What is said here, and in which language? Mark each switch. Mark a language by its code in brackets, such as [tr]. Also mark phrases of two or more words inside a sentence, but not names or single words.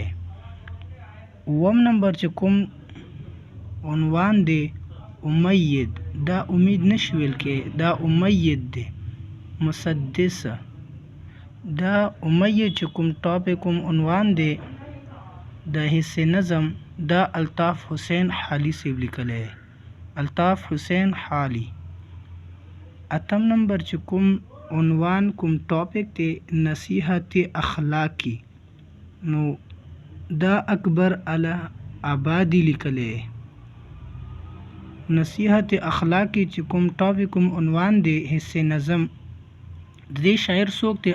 [ps] اووم نمبر چې کوم عنوان دی امید. دا امید نشي ویل کې، دا امید دی. مسدس. دا امید چې کوم ټاپک کوم عنوان دی د حصې نظم دا الطاف حسین حالی صاحب لیکلی. الطاف حسین حالی. اتم نمبر چې کوم عنوان کوم ټاپک دی نصیحت اخلاقی. نو دا اکبر علی آبادی لیکلی. نصیحت اخلاقی چې کوم ټاپک کوم عنوان دی حصې نظم د دې شاعر څوک دی؟